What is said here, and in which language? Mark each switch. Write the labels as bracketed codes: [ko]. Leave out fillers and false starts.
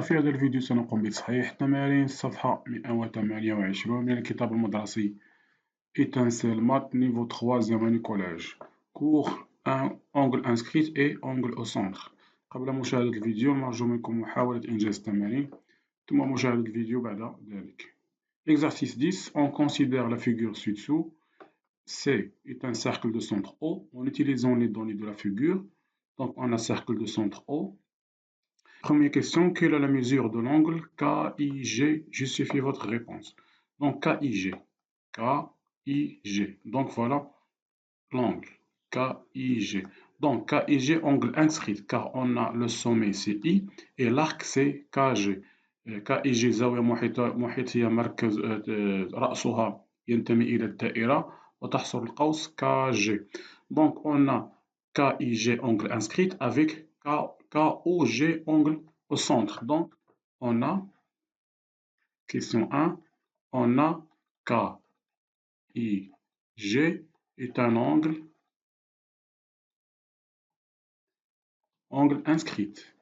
[ar] في هذا الفيديو سنقوم بتصحيح تمارين الصفحة 128 من الكتاب المدرسي Étincelle Maths niveau 3e année collège cours 1 angle inscrit et angle au centre. قبل مشاهدة الفيديو نرجو منكم محاولة إنجاز التمارين ثم مشاهدة الفيديو بعد ذلك. [fr] Exercice 10, on considère la figure ci-dessous. C est un cercle de centre O en utilisant les données de la figure. Donc on a cercle de centre O. Première question, quelle est la mesure de l'angle KIG? Justifiez votre réponse. Donc KIG. KIG. Donc voilà l'angle KIG. Donc KIG, angle inscrit, car on a le sommet c'est I et l'arc c'est KG. [ar] KIG زاوية محيطية مركز رأسها ينتمي إلى الدائرة وتحصر القوس KG. [fr] Donc on a KIG angle inscrit avec KOG angle au centre. Donc on a, question 1, on a KIG est un angle inscrit.